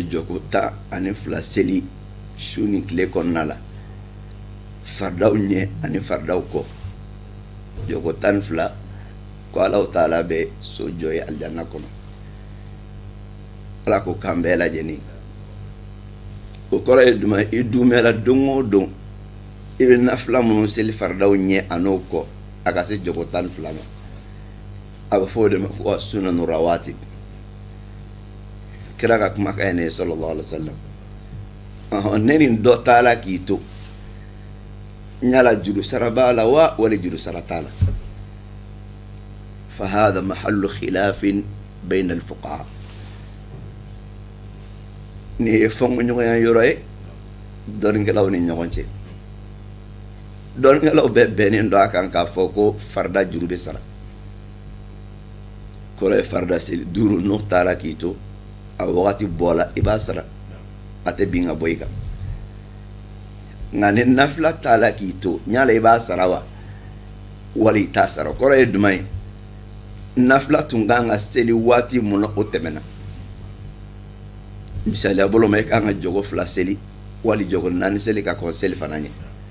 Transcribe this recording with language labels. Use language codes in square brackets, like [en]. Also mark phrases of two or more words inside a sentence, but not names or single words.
[bm] jɔko 12 seli su ni tile kɔnɔna la faridaw ɲɛ ani faridaw kɔ jɔko 12 ko ala taala bɛ so jɔ ye alijanna kɔnɔ ala ko k'an bɛɛ lajɛlen o kɔrɔ ye jumɛn i dumɛra don o don i bɛ nafila minnu seli faridaw ɲɛ a n'o kɔ a ka se jɔko 12 ma a bɛ fɔ o de ma ko [ar] سنن رواتب [bm] kira ka kumakan ye ne ye [ar] صلى الله عليه وسلم [bm] ne ni dɔ taala k'i to n yala juru sara b'a la wa wali juru sara t'a la [ar] فهذا محل خلاف بين الفقهاء [bm] ni ye fɔnko ɲɔgɔnya yɔrɔ ye dɔnnikɛlaw ni ɲɔgɔn cɛ dɔnnikɛlaw bɛɛ bɛnnen don a kan k'a fɔ ko farida juru bɛ sara kɔrɔ ye farida seli 5 n'o taara k'i to a wagati bɔla i b'a sara a tɛ bin ka bɔ i kan nka ni nafila taara k'i to ɲala i b'a sara wa wali i t'a sara kɔrɔ ye jumɛn ye nafila tun kan ka seli waati mun na o tɛmɛna misaliya bolo ma i kan ka jogo 2 seli wali jogo 4 seli ka kɔn seli fana ɲɛ